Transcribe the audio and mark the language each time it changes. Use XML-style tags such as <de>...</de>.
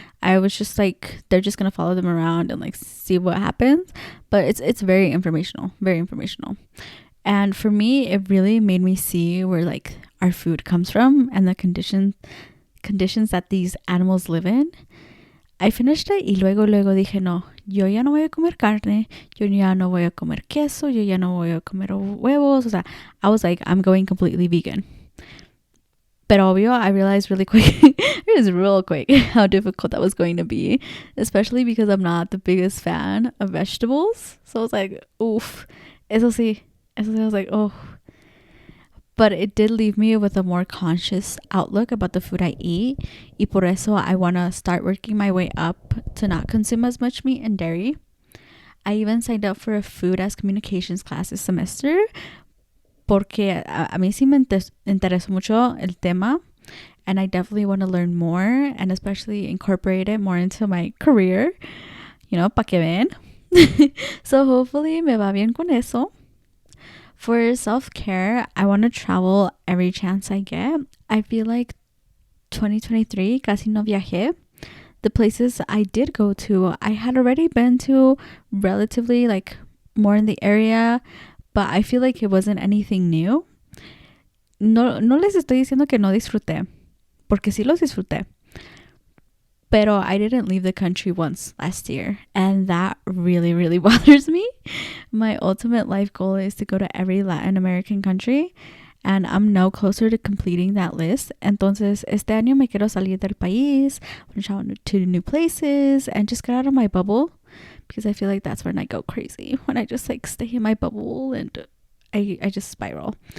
<en>I was just like, they're just gonna follow them around and like see what happens. But it's very informational, very informational. And for me, it really made me see where like our food comes from and the conditions that these animals live in. I finished it</en> <es>y luego dije, no, yo ya no voy a comer carne, yo ya no voy a comer queso, yo ya no voy a comer huevos. O sea,</es> <en>I was like, I'm going completely vegan.</en> <es>Pero obvio,</es> <en>I realized really quick, it was real quick how difficult that was going to be, especially because I'm not the biggest fan of vegetables. So I was like, oof.</en> <es>Eso sí,</es> <en>I was like, oh. But it did leave me with a more conscious outlook about the food I eat.</en> <es>Y por eso</es> <en>I want to start working my way up to not consume as much meat and dairy. I even signed up for a food as communications class this semester</en> <es>porque a mí sí me interesó mucho el tema,</es> <en>and I definitely want to learn more and especially incorporate it more into my career, you know,</en> <es>pa que ven.</es> <en>So hopefully</en> <es>me va bien con eso.</es> <en>For self-care, I want to travel every chance I get. I feel like 2023</en> <es>casi no viajé.</es> <en>The places I did go to, I had already been to relatively like more in the area, but I feel like it wasn't anything new.</en> <es>No les estoy diciendo que no disfruté, porque sí los disfruté.</es> <en>Pero I didn't leave the country once last year, and that really, really bothers me. My ultimate life goal is to go to every Latin American country, and I'm no closer to completing that list.</en> <es>Entonces, este año me quiero salir del país,</es> <en>travel to new places, and just get out of my bubble, because I feel like that's when I go crazy, when I just like stay in my bubble and I just spiral.</en>